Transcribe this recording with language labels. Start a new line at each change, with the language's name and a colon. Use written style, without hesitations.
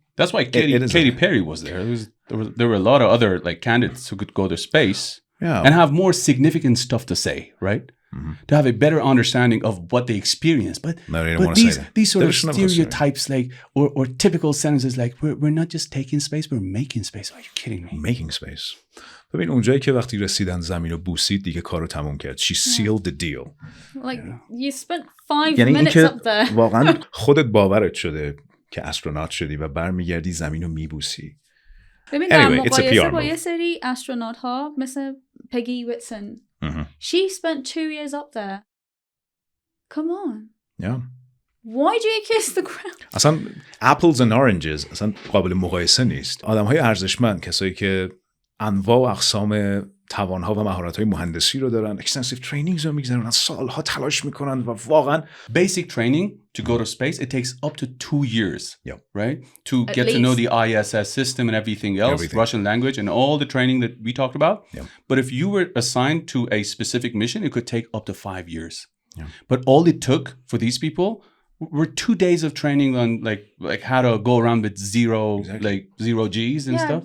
English: That's why Katy Perry was there. There were a lot of other like candidates who could go to space and have more significant stuff to say, right? Mm-hmm. To have a better understanding of what they experienced. But these sort of stereotypes, like or typical sentences like we're not just taking space, we're making space. Are you kidding me? Making space.
Persian: ببین اونجایی که وقتی رسیدن زمین رو بوسید دیگه کارو تموم کرد.
English: She sealed the deal. Like you spent 5 minutes up there.
Persian: واقعا خودت باورت شده که استرونات شدی و برمیگردی زمین رو میبوسی. ببین در مقایسه با یه سری استرونات ها مثل پگی ویتسون.
English: She spent 2 years up there. Come on. Yeah. Why do you kiss the ground?
Persian: اصلا
English: apples and oranges
Persian: اصلا قابل مقایسه نیست. آدم‌های ارزشمند، کسایی که انواع و اقسام توان‌ها و مهارت‌های مهندسی رو دارن،
English: extensive trainings
Persian: رو می‌گذرونن، سال‌ها تلاش می‌کنن و واقعاً
English: basic training to go to space it takes up to 2 years, right? To get to know the ISS system and everything else, Russian language and all the training that we talked about. But if you were assigned to a specific mission, it could take up to 5 years. But all it took for these people were 2 days of training on like how to go around with zero G's and stuff.